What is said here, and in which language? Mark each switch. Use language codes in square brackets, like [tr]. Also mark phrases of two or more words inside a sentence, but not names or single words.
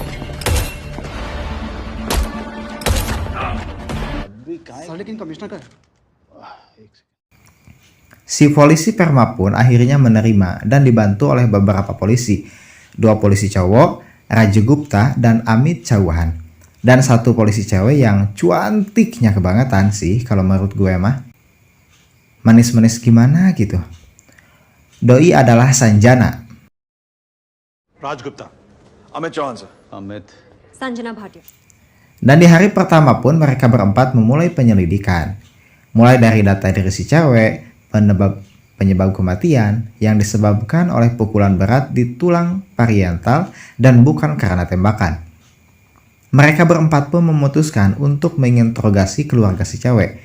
[hi] लेकिन कमिश्नर का [id] Si polisi Verma pun akhirnya menerima dan dibantu oleh beberapa polisi. 2 polisi cowok, Raju Gupta dan Amit Chauhan. Dan 1 polisi cewek yang cuantiknya kebangetan sih kalau menurut gue mah. Manis-manis gimana gitu. Doi adalah Sanjana. Raj Gupta. Amit Chauhan sir. Amit. Sanjana Bhatia. Dan di hari pertama pun mereka berempat memulai penyelidikan. Mulai dari data diri si cewek, penyebab kematian yang disebabkan oleh pukulan berat di tulang parietal dan bukan karena tembakan. Mereka berempat pun memutuskan untuk menginterogasi keluarga si cewek.